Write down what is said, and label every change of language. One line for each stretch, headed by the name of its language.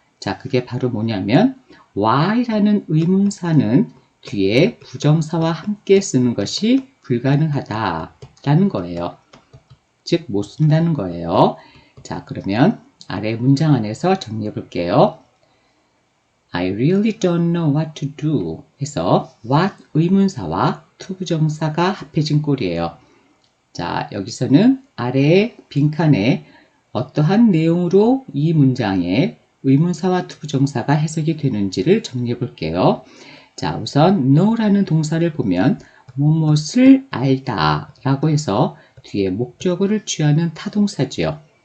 Korean: 자, 그게 바로 뭐냐면 why라는 의문사는 뒤에 부정사와 함께 쓰는 것이 불가능하다라는 거예요. 즉, 못 쓴다는 거예요. 자, 그러면 아래 문장 안에서 정리해 볼게요.
English: I really don't know what to do
Korean: 해서 what 의문사와 to 부정사가 합해진 꼴이에요. 자, 여기서는 아래의 빈칸에 어떠한 내용으로 이 문장에 의문사와 투부정사가 해석이 되는지를 정리해 볼게요. 자, 우선 know라는 동사를 보면 무엇을 알다 라고 해서 뒤에 목적어를 취하는 타동사지요.